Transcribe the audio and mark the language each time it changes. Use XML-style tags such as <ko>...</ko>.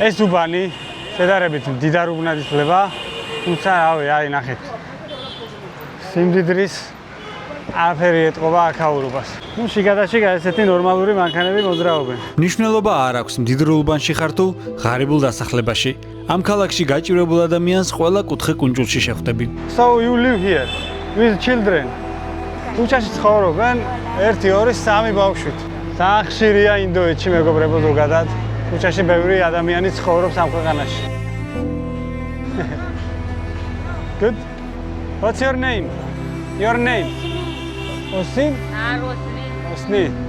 <ka>ეს უბანი შედარებით მდიდარ უბნად ითვლება, თუმცა რავი, აი ნახეთ. სიმდიდრის აფერი ეტყობა აქაურობას. ნუ შიგადაშიგა ესეთი ნორმალური მანქანები მოძრაობენ. მნიშვნელობა არ აქვს მდიდრულ უბანში ხარ თუ ღარიბულ დასახლებაში. ამ ქალაქში გაჭირებულ ადამიანს ყველა კუთხე კუნძულში შეხვდები.</ka> <en>So you live here with children.</en> <ka>ქუჩაში ცხოვრობენ 1, 2, 3 ბავშვით. სახშირია ინდოეთში მეგობრებო ზოგადად. ქუჩაში ბევრი ადამიანი ცხოვრობს ამ ქვეყანაში.</ka> <en>Good. What's your name? Your name? Osin? Osni.</en>